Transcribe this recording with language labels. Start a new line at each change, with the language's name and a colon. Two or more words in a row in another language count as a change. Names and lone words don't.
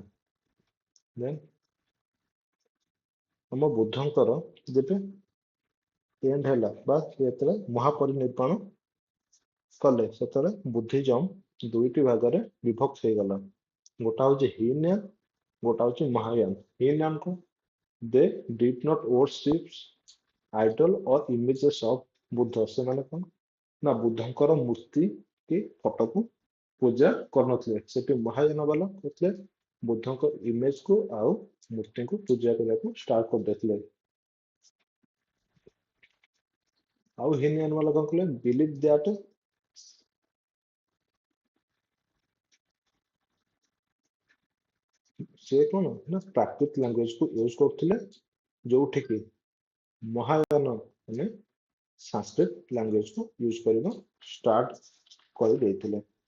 Odia: ଦେନ୍ ଆମ ବୁଦ୍ଧଙ୍କର ଯେବେ ଏଣ୍ଡ ହେଲା ବା ଯେତେବେଳେ ମହାପରିନିର୍ବାଣ କଲେ ସେତେବେଳେ ବୁଦ୍ଧିଜମ ଦୁଇଟି ଭାଗରେ ବିଭକ୍ତ ହେଇଗଲା। ଗୋଟା ହଉଛି ହିନୟାନ, ଗୋଟା ହଉଛି ମହାୟାନ। ହିନୟାନ କୁ
English: they did not worship idol or images of
Odia: ବୁଦ୍ଧ, ସେମାନେ କଣ ନା ବୁଦ୍ଧଙ୍କର ମୂର୍ତ୍ତି କି ଫଟୋକୁ ପୂଜା କରୁନଥିଲେ। ସେଠି ମହାୟାନ ବାଲା କରିଥିଲେ ବୁଦ୍ଧଙ୍କ ଇମେଜ କୁ ଆଉ ମୂର୍ତ୍ତିଙ୍କୁ ପୂଜା କରିବାକୁ ଷ୍ଟାର୍ଟ କରିଦେଇଥିଲେ। ଆଉ ହିନୟାନ ବାଲା କଣ କଲେ
English: believe that
Odia: ସେ କଣ ନା ପ୍ରାକୃତ ଲାଙ୍ଗୁଏଜ କୁ ୟୁଜ କରୁଥିଲେ, ଯୋଉଠି କି ମହାୟାନ ମାନେ ସାଂସ୍କ୍ରିଟ ଲାଙ୍ଗୁଏଜ କୁ ୟୁଜ କରିବା ଷ୍ଟାର୍ଟ କରିଦେଇଥିଲେ।